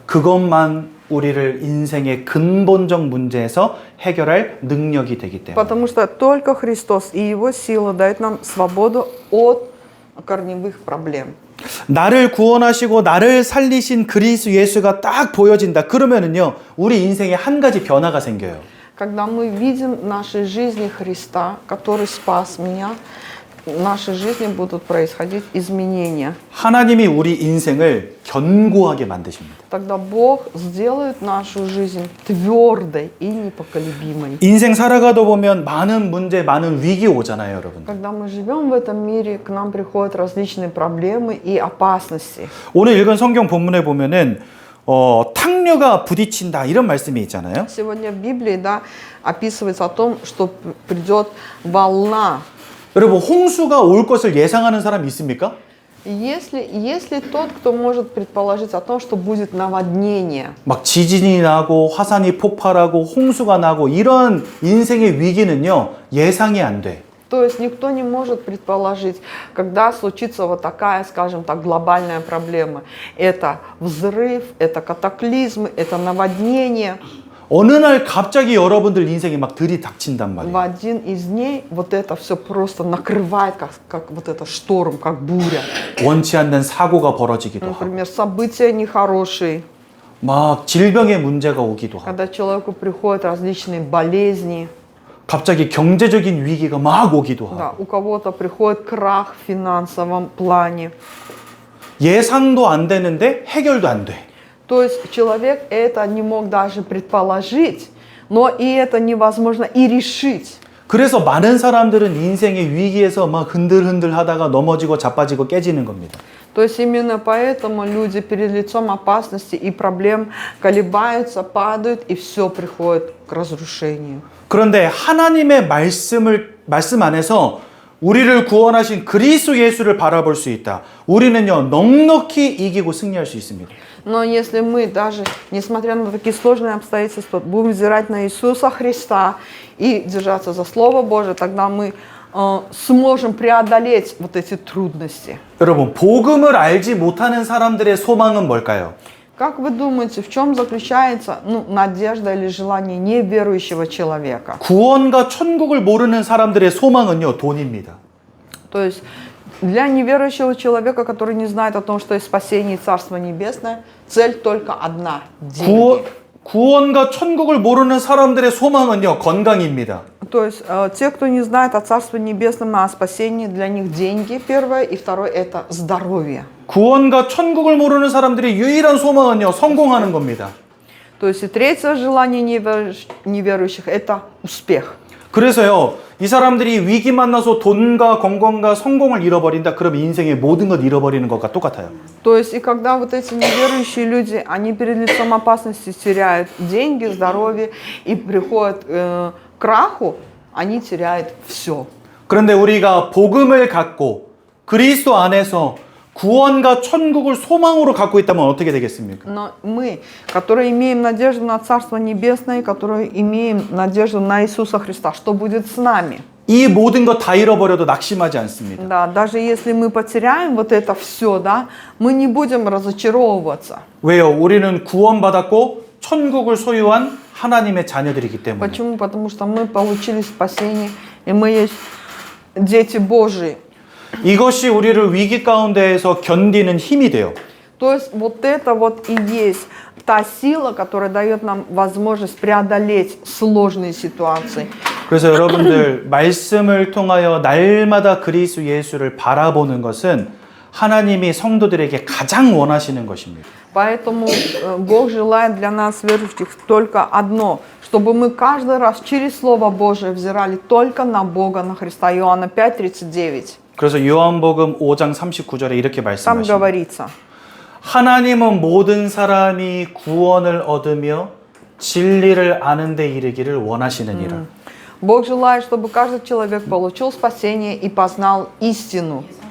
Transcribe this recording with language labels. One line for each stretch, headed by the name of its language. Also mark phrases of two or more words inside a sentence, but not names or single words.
Korean: 그것만 우리를 인생의 근본적 문제에서 해결할 능력이 되기 때문에.
Russian: Потому что только Христос и Его сила дают нам свободу от корневых проблем.
Korean: 나를 구원하시고 나를 살리신 그리스도 예수가 딱 보여진다. 그러면은요, 우리 인생에 한 가지 변화가 생겨요.
Russian: Когда мы видим в нашей жизни Христа, который спас меня, в нашей жизни будут происходить изменения.
Korean: 하나님이 우리 인생을 견고하게 만드십니다.
Russian: Тогда Бог сделает нашу жизнь твердой и непоколебимой.
Korean: 인생 살아가다 보면 많은 문제, 많은 위기 오잖아요, 여러분.
Russian: Когда мы живем в этом мире, к нам приходят различные проблемы и опасности.
Korean: 오늘 읽은 성경 본문에 보면은 탕류가 부딪힌다 이런 말씀이 있잖아요.
Russian: Сегодня в Библии, да, описывается о том, что придет волна.
Korean: 여러분 홍수가 올 것을 예상하는 사람이 있습니까?
Russian: Если тот, кто может предположить о том, что будет наводнение,
Korean: 막 지진이 나고 화산이 폭발하고 홍수가 나고 이런 인생의 위기는요 예상이 안 돼.
Russian: то есть никто не может предположить, когда случится вот такая, скажем так, глобальная проблема. Это взрыв, это катаклизмы, это наводнение.
Korean: 어느 날 갑자기 여러분들 인생에 막 들이닥친단
Russian: В
Korean: 말이에요.
Russian: один из дней вот это все просто накрывает, как вот это шторм, как буря.
Korean: 원치 않는 사고가 벌어지기도 하고
Russian: Например, события нехорошие,
Korean: 막 질병의 문제가 오기도 하고
Russian: когда человеку приходят различные болезни,
Korean: 갑자기 경제적인 위기가 막 오기도 하고
Russian: да, у кого-то приходит крах в финансовом плане.
Korean: 예상도 안 되는데 해결도 안 돼.
Russian: То есть человек это не мог даже предположить, но и это невозможно и решить.
Korean: 그래서 많은 사람들은 인생의 위기에서 막 흔들흔들 하다가 넘어지고 자빠지고 깨지는 겁니다.
Russian: То есть именно поэтому люди перед лицом опасности и проблем колебаются, падают, и все приходит к разрушению.
Korean: 그런데 하나님의 말씀 안에서 우리를 구원하신 그리스도 예수를 바라볼 수 있다. 우리는요, 넉넉히 이기고 승리할 수 있습니다.
Russian: Но если мы даже, несмотря на такие сложные обстоятельства, будем взирать на Иисуса Христа и держаться за Слово Божие, тогда мы сможем преодолеть вот эти трудности.
Korean: 여러분, 복음을 알지 못하는 사람들의 소망은 뭘까요?
Russian: Как вы думаете, в чем заключается надежда или желание неверующего человека?
Korean: 구원과 천국을 모르는 사람들의 소망은요, 돈입니다.
Russian: То есть для неверующего человека, который не знает о том, что есть спасение и Царство Небесное, цель только одна – деньги.
Korean: 구원과 천국을 모르는 사람들의 소망은요, 건강입니다.
Russian: То есть те, кто не знает о Царстве Небесном и о спасении, для них деньги первое, и второе – это здоровье.
Korean: 구원과 천국을 모르는 사람들의 유일한 소망은요, 성공하는 겁니다.
Russian: То есть и третье желание неверующих – это успех.
Korean: 그래서요, 이 사람들이 위기 만나서 돈과 건강과 성공을 잃어버린다. 그럼 인생의 모든 것 잃어버리는 것과 똑같아요.
Russian: То есть и когда вот эти неверующие люди, они перед лицом опасности теряют деньги, здоровье и приходят к краху, они теряют все.
Korean: 그런데 우리가 복음을 갖고 그리스도 안에서 구원과 천국을 소망으로 갖고 있다면 어떻게 되겠습니까?
Russian: Но мы, которые имеем надежду на Царство Небесное, которые имеем надежду на Иисуса Христа, что будет с нами?
Korean: 이 모든 것 다 잃어버려도 낙심하지 않습니다.
Russian: Да, даже если мы потеряем вот это все, да, мы не будем разочаровываться.
Korean: 왜요? 우리는 구원받았고 천국을 소유한 하나님의 자녀들이기 때문에.
Russian: Почему? Потому что мы получили спасение, и мы есть дети Божии.
Korean: 이것이 우리를 위기 가운데에서 견디는 힘이 돼요.
Russian: То есть вот это вот и есть та сила, которая дает нам возможность преодолеть сложные ситуации.
Korean: 그래서 여러분들 말씀을 통하여 날마다 그리스도 예수를 바라보는 것은 하나님이 성도들에게 가장 원하시는 것입니다.
Russian: Поэтому Бог желает для нас, верующих, только одно, чтобы мы каждый раз через Слово Божие взирали только на Бога, на Христа. Иоанна 5:39.
Korean: 그래서 요한복음 5장 39절에 이렇게
Russian: Там
Korean: 말씀하십니다.
Russian: говорится,
Korean: 하나님은 모든 사람이 구원을 얻으며 진리를 아는 데 이르기를 원하시느니라.
Russian: Бог желает, чтобы каждый человек получил спасение и познал истину.